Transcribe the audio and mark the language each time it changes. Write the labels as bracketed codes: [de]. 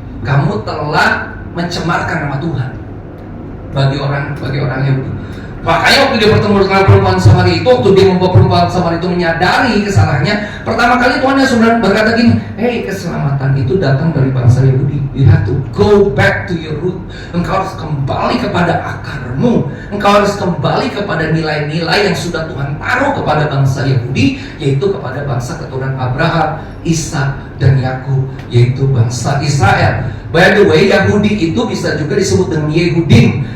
[id] Kamu telah mencemarkan nama Tuhan. Bagi orang Yahudi. Makanya waktu dia bertemu dengan perempuan Samaria itu, waktu dia membawa perempuan Samaria itu menyadari kesalahannya, pertama kali Tuhan Yesus berkata gini, hey, keselamatan itu datang dari bangsa Yahudi. [en] You have to go back to your root. [id] Engkau harus kembali kepada akarmu. Engkau harus kembali kepada nilai-nilai yang sudah Tuhan taruh kepada bangsa Yahudi, yaitu kepada bangsa keturunan Abraham, Ishak, dan Yakub, yaitu bangsa Israel. [en] By the way, [id] Yahudi itu bisa juga disebut dengan Yehudim.